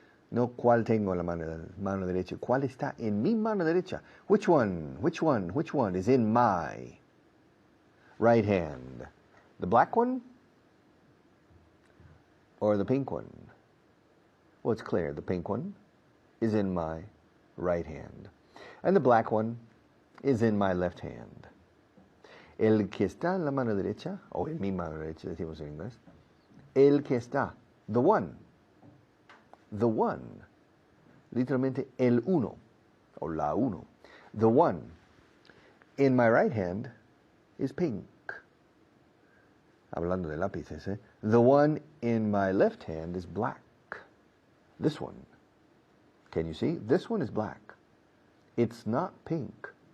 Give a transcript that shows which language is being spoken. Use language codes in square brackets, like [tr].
[es] No cuál tengo en la mano derecha. ¿Cuál está en mi mano derecha? [en] Which one? Which one? Which one is in my right hand? The black one or the pink one? Well, it's clear. The pink one is in my right hand. And the black one is in my left hand. [es] El que está en la mano derecha, o en mi mano derecha, decimos en inglés. El que está, [en] the one. The one. [es] Literalmente, el uno, o la uno. [en] The one in my right hand is pink. [es] Hablando de lápices, eh? [en] The one in my left hand is black. This one. Can you see? This one is black. It's not pink.